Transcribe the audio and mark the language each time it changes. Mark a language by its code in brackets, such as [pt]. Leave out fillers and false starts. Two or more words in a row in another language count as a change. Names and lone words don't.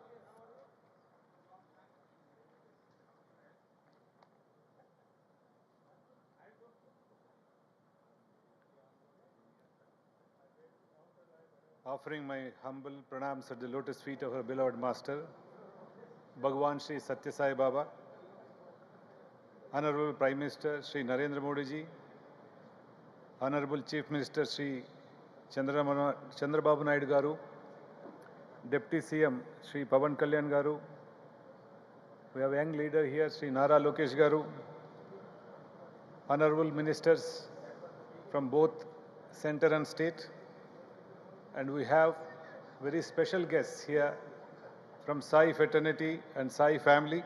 [en] Offering my humble pranams at the lotus feet of our beloved Master, Bhagwan Sri Sathya Sai Baba, Honorable Prime Minister Sri Narendra Modi ji, Honorable Chief Minister Sri Chandrababu Naidu Garu, Deputy CM Sri Pavan Kalyan Garu, we have a young leader here Sri Nara Lokesh Garu, Honorable Ministers from both center and state, and we have very special guests here from Sai fraternity and Sai family.